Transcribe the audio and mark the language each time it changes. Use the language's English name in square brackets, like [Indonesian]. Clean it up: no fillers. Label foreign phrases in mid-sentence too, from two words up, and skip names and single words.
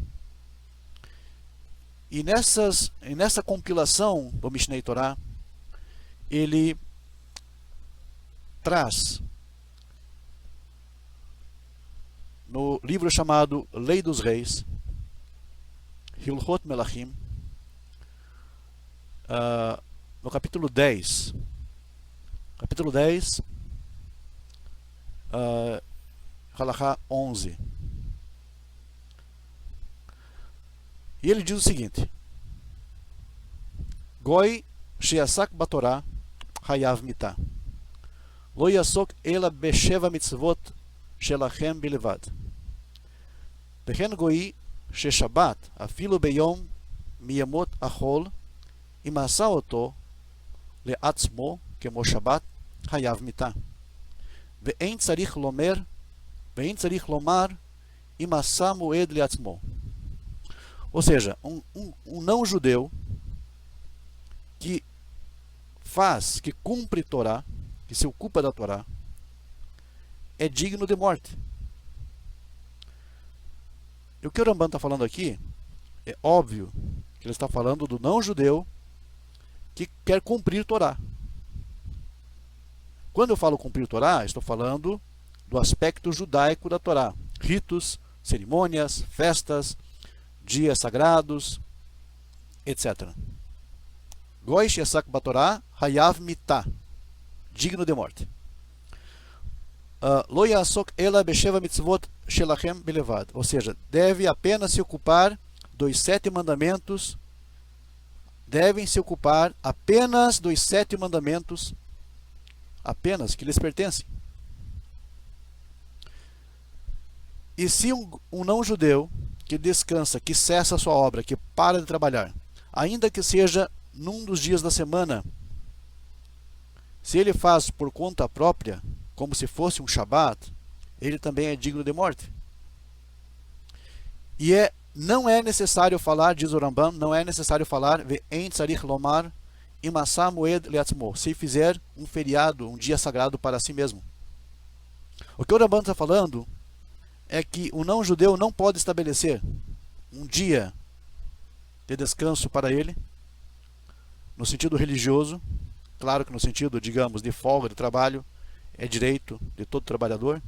[Portuguese] E nessa compilação do Mishnei Torah, ele traz no livro chamado Lei dos Reis, Hilchot Melachim, no capítulo 10, Halachá 11. E ele diz o seguinte: [Hebrew] גוי שעסק בתורה חייב מיתה. לא יעסוק אלא בשבע מצוות שלכם בלבד. וכן גוי ששבת אפילו ביום מימות החול עשהו אותו לעצמו כמו שבת חייב מיתה. ואין צריך לומר אם עשה מועד לעצמו. [Portuguese] Ou seja, um não-judeu que cumpre Torá, que se ocupa da Torá, é digno de morte. E o que o Rambam está falando aqui, é óbvio que ele está falando do não-judeu que quer cumprir Torá. Quando eu falo cumprir Torá, estou falando do aspecto judaico da Torá. Ritos, cerimônias, festas, dias sagrados, etc. [Hebrew] גוי שעסק בתורה חייב מיתה, [Portuguese] digno de morte. [Hebrew] לא יעסוק אלא בשבע מצוות שלכם בלבד, [Portuguese] ou seja, deve apenas se ocupar dos 7 mandamentos, devem se ocupar apenas dos 7 mandamentos, apenas que lhes pertencem. E se um não-judeu que descansa, que cessa a sua obra, que para de trabalhar, ainda que seja num dos dias da semana, se ele faz por conta própria, como se fosse um Shabat, ele também é digno de morte. E não é necessário falar, diz o Rambam, não é necessário falar [Hebrew] ואין צריך לומר אם עשה מועד לעצמו, [Portuguese] se fizer um feriado, um dia sagrado para si mesmo. O que o Rambam está falando é que o não-judeu não pode estabelecer um dia de descanso para ele, no sentido religioso. Claro que no sentido, digamos, de folga, de trabalho, é direito de todo trabalhador.